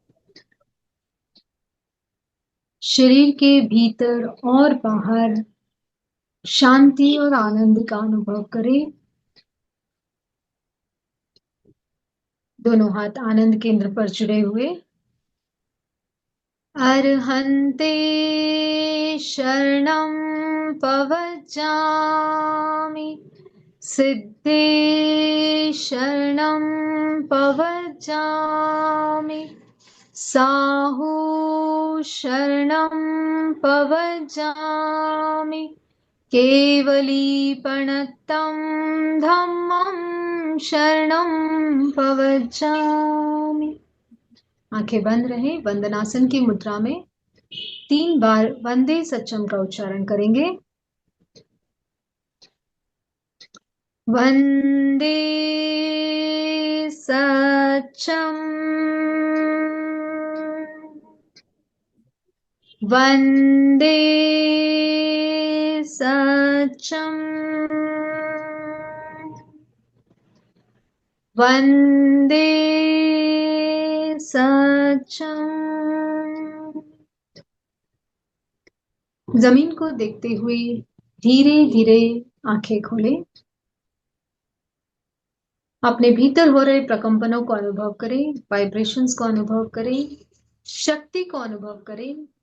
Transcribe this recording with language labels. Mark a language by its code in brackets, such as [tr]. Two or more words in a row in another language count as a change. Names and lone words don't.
[hi] शरीर के भीतर और बाहर शांति और आनंद का अनुभव करें। दोनों हाथ आनंद केंद्र पर जुड़े हुए। [pra] अर्हन्ते शरणं पवज्जामि, सिद्धे शरणं पवज्जामि, साहु शरणं पवज्जामि, केवलीपणतं धम्मं शरणं पवज्जामि। [hi] आंखें बंद रहे। वंदनासन की मुद्रा में 3 बार [pra] वंदे सच्चम [hi] का उच्चारण करेंगे। [pra] वंदे सच्चम, वंदे सच्चम, वंदे सच्चम। [hi] जमीन को देखते हुए धीरे धीरे आंखें खोलें। अपने भीतर हो रहे प्रकंपनों को अनुभव करें, वाइब्रेशंस को अनुभव करें, शक्ति को अनुभव करें।